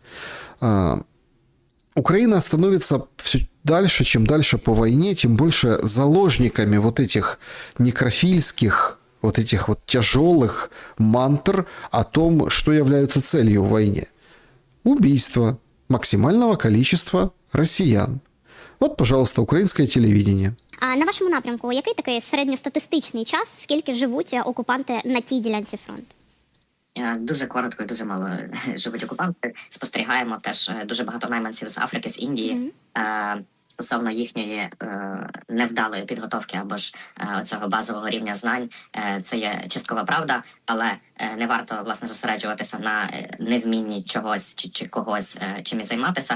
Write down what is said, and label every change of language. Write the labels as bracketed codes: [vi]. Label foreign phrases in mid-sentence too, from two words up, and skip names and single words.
[ru] Украина становится все дальше, чем дальше по войне, тем больше заложниками вот этих некрофильских, вот этих вот тяжелых мантр о том, что являются целью в войне. Убийство максимального количества россиян. Вот, пожалуйста, українське телевидение. [uk] А на вашому напрямку, який такий середньостатистичний час, скільки живуть окупанти на тій ділянці фронту? Дуже коротко і дуже мало живуть окупанти. Спостерігаємо теж дуже багато найманців з Африки, з Індії. Стосовно їхньої невдалої підготовки або ж цього базового рівня знань, це є часткова правда, але не варто, власне, зосереджуватися на невмінні чогось чи когось чимось займатися.